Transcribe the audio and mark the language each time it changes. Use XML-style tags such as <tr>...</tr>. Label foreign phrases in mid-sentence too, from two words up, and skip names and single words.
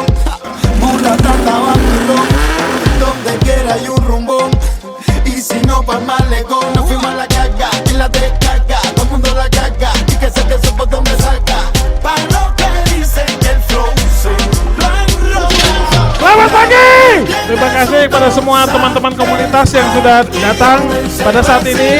<es>Mulata vacilón, donde quiera hay un rumbón. Y si no, pa' malecón. Nos fuimos a la caga, y la descarga. Todo el mundo la caga, y que se por donde salga. Pa' lo que dicen que el flow se lo han robado.</es> <id>Selamat pagi. Terima kasih kepada semua teman-teman komunitas yang sudah datang pada saat ini.</id>